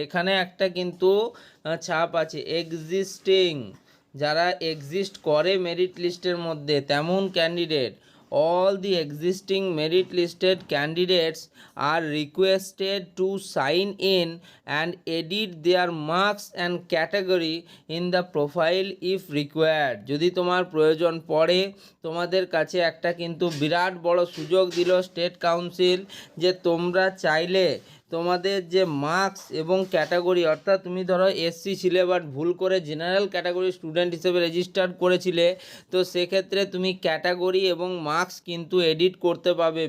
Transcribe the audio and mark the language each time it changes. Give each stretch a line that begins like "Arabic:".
Bangla: এখানে একটা কিন্তু ছাপ আছে, এক্সিস্টিং, যারা এক্সিস্ট করে মেরিট লিস্টের মধ্যে তেমন candidate.
English: all the existing merit listed candidates are requested to sign in and edit their marks and category in the profile if required।
Bangla: যদি তোমার প্রয়োজন পড়ে, তোমাদের কাছে একটা কিন্তু বিরাট বড় সুযোগ দিল স্টেট কাউন্সিল, যে তোমরা চাইলে তোমাদের যে মার্কস এবং ক্যাটাগরি, অর্থাৎ তুমি ধরো এসসি ছিলে বাট ভুল করে জেনারেল ক্যাটাগরি স্টুডেন্ট হিসেবে রেজিস্টার করেছিলে, তো সেক্ষেত্রে তুমি ক্যাটাগরি এবং মার্কস কিন্তু এডিট করতে পারবে।